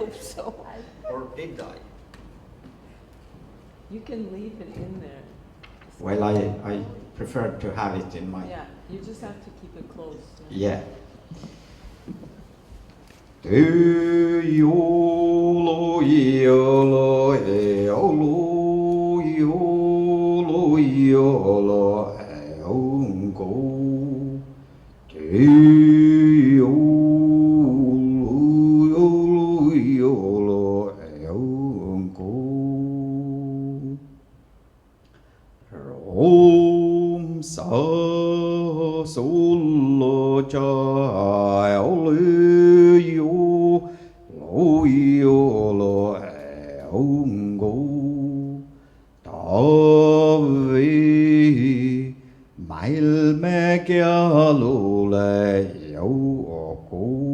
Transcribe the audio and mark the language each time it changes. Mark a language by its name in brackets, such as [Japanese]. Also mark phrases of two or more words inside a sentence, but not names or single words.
[English] so. Or did I? You can leave it in there. Well, I prefer to have it in my... Yeah, you just have to keep it close. Yeah. Du yolo yolo e olo yolo yolo e ongo. Du yolo yolo yolo e ongo. Om sa solo cha olu yo lo yo lo e ongo ta vi mail me kya lo le yo ko